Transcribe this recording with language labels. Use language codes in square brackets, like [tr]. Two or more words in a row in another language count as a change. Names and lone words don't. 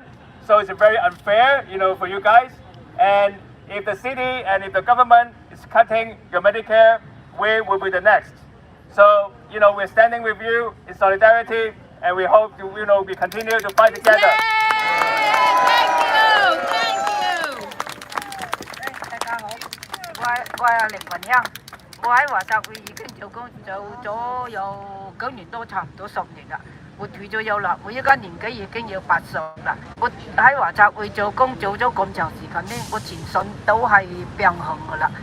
[en] So it's very unfair, for you guys. And if the city and if the government is cutting your Medicare, we will be the next. So, we're standing with you in solidarity. And we hope we continue to fight together. Thank you. [yue] 大家好，我係凌雲欣，我喺華澤會已經做工做咗有9年多，差唔多10年啦。我退咗休啦，我而家年紀已經要80啦。我喺華澤會做工做咗咁長時間呢，我全身都係病痕噶啦。